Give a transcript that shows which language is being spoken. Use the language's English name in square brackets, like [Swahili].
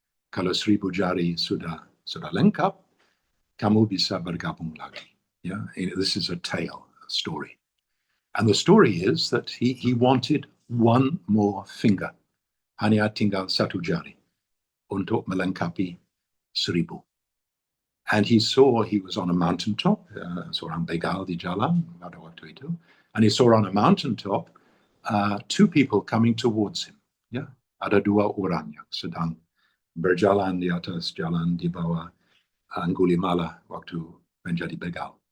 [Indonesian] Kalau 1,000 jari sudah lengkap, kamu bisa bergabung lagi. [English] Yeah? This is a tale, a story. And the story is that he wanted one more finger. [Indonesian] Hanya tinggal satu jari untuk melengkapi 1000. [English] And he saw he was on a mountaintop, [Indonesian] seorang begal di jalan pada waktu itu, [English] and he saw on a mountaintop 2 people coming towards him. [Indonesian] Ya, ada 2 orang yang sedang berjalan di atas jalan di bawah Angulimala waktu menjadi begal.